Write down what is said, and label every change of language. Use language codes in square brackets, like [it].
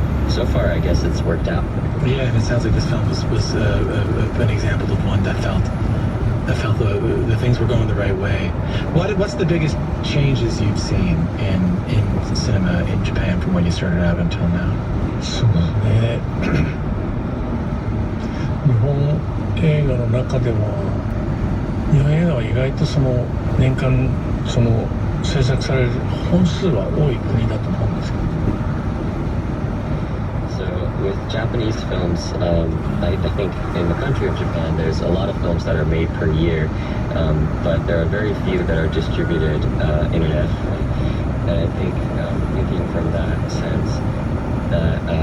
[en] So far, I guess it's worked out. Yeah, and it sounds like this film was an example of one that felt the things were going the right way. What's the biggest changes you've seen in cinema in Japan from when you started out until now? [ja] そうですね。日本映画の中では日本映画は意外と年間制作される本数は多い国だと思うんですけど。 [en] So with Japanese films, I think in the country of Japan, there's a lot of films that are made per year, but there are very few that are distributed internationally. And I think thinking from that sense, that